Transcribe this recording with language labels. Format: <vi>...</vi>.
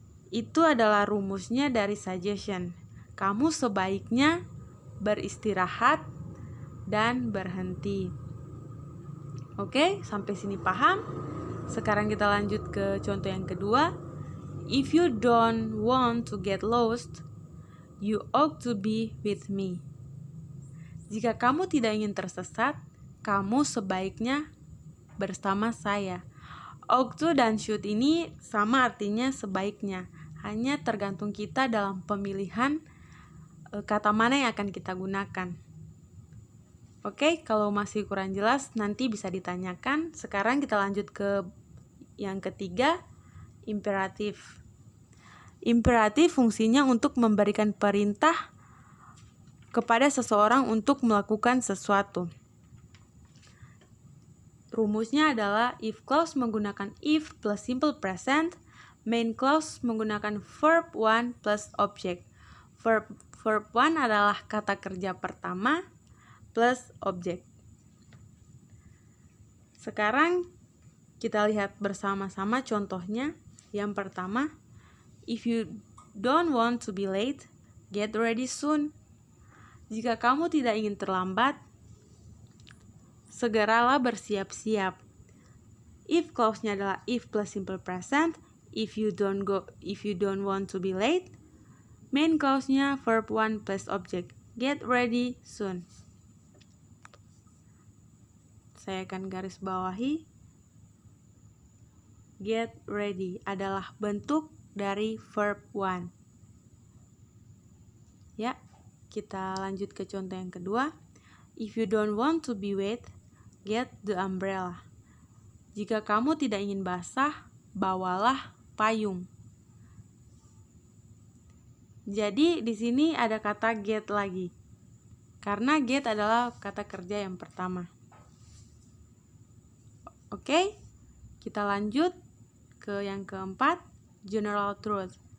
<id>Itu adalah rumusnya dari suggestion. Kamu sebaiknya beristirahat dan berhenti. Oke, sampai sini paham? Sekarang kita lanjut ke contoh yang kedua.</id> <en>If you don't want to get lost, you ought to be with me.</en> <id>Jika kamu tidak ingin tersesat, kamu sebaiknya bersama saya. Ought to dan should ini sama artinya sebaiknya. Hanya tergantung kita dalam pemilihan kata mana yang akan kita gunakan. Oke, kalau masih kurang jelas nanti bisa ditanyakan. Sekarang kita lanjut ke yang ketiga, imperatif. Imperatif fungsinya untuk memberikan perintah kepada seseorang untuk melakukan sesuatu. Rumusnya adalah if clause menggunakan if plus simple present, main clause menggunakan verb 1 plus object. Verb 1 adalah kata kerja pertama plus object. Sekarang kita lihat bersama-sama contohnya. Yang pertama,</id> <en>if you don't want to be late, get ready soon.</en> <id>Jika kamu tidak ingin terlambat, segeralah bersiap-siap.</id> <en>If clause-nya adalah if plus simple present, if you don't want to be late. Main clause-nya verb 1 plus object, get ready soon.</en> <id>Saya akan garis bawahi. Get ready adalah bentuk dari verb 1. Ya, kita lanjut ke contoh yang kedua.</id> <en>If you don't want to be wet, get the umbrella.</en> <id>Jika kamu tidak ingin basah, bawalah payung. Jadi di sini ada kata get lagi. Karena get adalah kata kerja yang pertama. Oke, kita lanjut ke yang keempat, general truth.</id>